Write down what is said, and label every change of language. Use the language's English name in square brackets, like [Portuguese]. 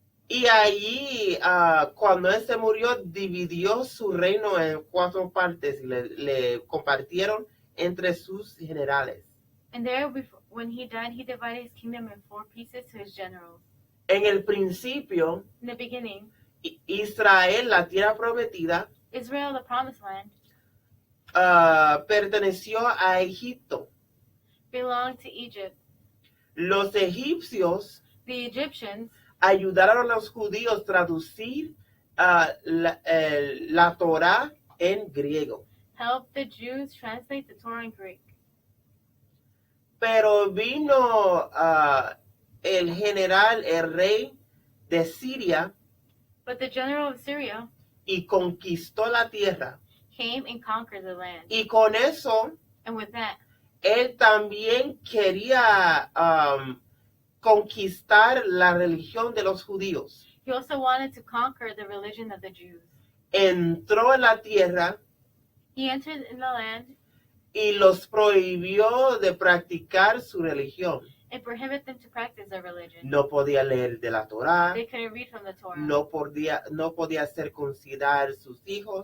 [Spanish] Y allí, cuando él se murió, dividió su reino en 4 partes y le compartieron entre sus generales. [English] And there, when he died, he divided his kingdom in 4 pieces to his generals. [Spanish] En el principio, [English] In the beginning, [Spanish] Israel, la tierra prometida, [English] Israel, the promised land, [Spanish] perteneció a Egipto. [English] belonged to Egypt. [Spanish] Los egipcios [English] The Egyptians [Spanish] ayudaron a los judíos a traducir la Torá en griego. [English] helped the Jews translate the Torah in Greek. [Spanish] Pero vino el general, el rey de Siria, [English] But the general of Syria [Spanish] y conquistó la tierra. [English] came and conquered the land. [Spanish] Y con eso, [English] And with that, [Spanish] él también quería conquistar la religión de los judíos. [English] he also wanted to conquer the religion of the Jews. [Spanish] Entró en la tierra [English] He entered in the land [Spanish] y los prohibió de practicar su religión. [English] and prohibited them to practice their religion. [Spanish] No podía leer de la Torá, [English] They couldn't read from the Torah. [Spanish] no podía circuncidar sus hijos